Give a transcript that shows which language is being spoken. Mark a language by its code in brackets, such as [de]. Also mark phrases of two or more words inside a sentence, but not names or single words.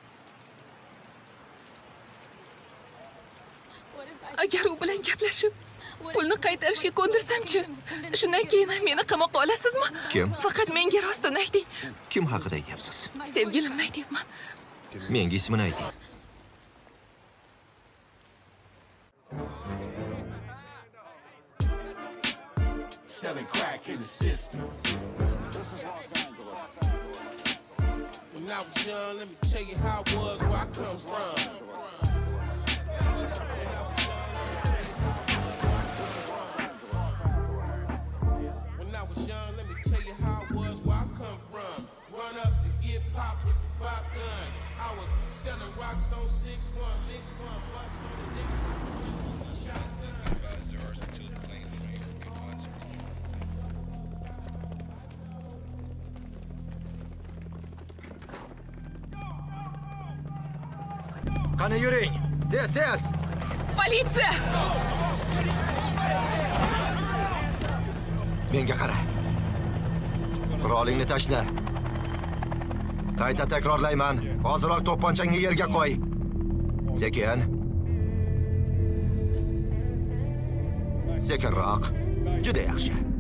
[uz] Agar u bilan gaplashib, Pulni qaytarishga ko'ndirsamchi? Shundan keyin ham meni qamoqqa olasizmi? Kim? Faqat menga rostini ayting. Kim haqida aytyapsiz? Sevgilimni aytyapman. Menga ismini ayting. [en] Selling crack in the system. When I was young, let me tell you how it was where I come from. When I was young, let me tell you how it was where I come from. Run up and get popped with the pop gun. I was selling rocks on 6-1, mix one, bust on the nigga. [uz] Qani yuring. Tez. Politsiya! Menga qara. Qurolingni tashla. Qayta takrorlayman. Hozirroq to'pponchangni yerga qo'y. Sekin. Sekinroq. Juda yaxshi.